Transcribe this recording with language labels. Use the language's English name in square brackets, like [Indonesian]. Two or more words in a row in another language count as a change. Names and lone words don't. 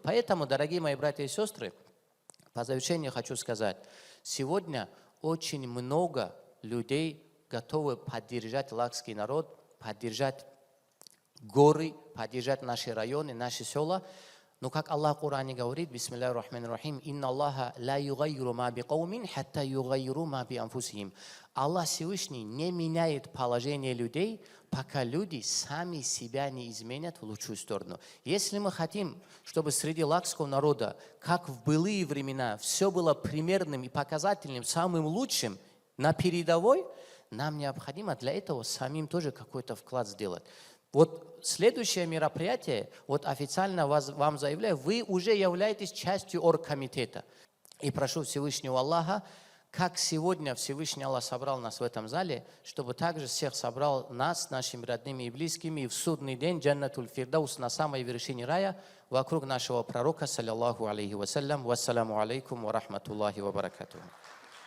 [Russian] Поэтому, дорогие мои братья и сестры, по завершению хочу сказать, сегодня очень много людей готовы поддержать лакский народ, поддержать горы, поддержать наши районы, наши села. Но как Аллах в Коране говорит, [Arabic] بسم الله الرحمن الرحيم إن الله لا يغير ما بقوم حتى يغيروا ما بأنفسهم. [Russian] Аллах Всевышний не меняет положение людей, пока люди сами себя не изменят в лучшую сторону. Если мы хотим, чтобы среди лакского народа, как в былые времена, все было примерным и показательным, самым лучшим, на передовой, нам необходимо для этого самим тоже какой-то вклад сделать. Вот следующее мероприятие, вот официально вам заявляю, вы уже являетесь частью оргкомитета. И прошу Всевышнего Аллаха, как сегодня Всевышний Аллах собрал нас в этом зале, чтобы также всех собрал нас, нашими родными и близкими, и в судный день [Arabic] جنة الفردوس [Russian] на самой вершине рая, вокруг нашего пророка, [Arabic] صلى الله عليه وسلم. والسلام عليكم ورحمة الله وبركاته.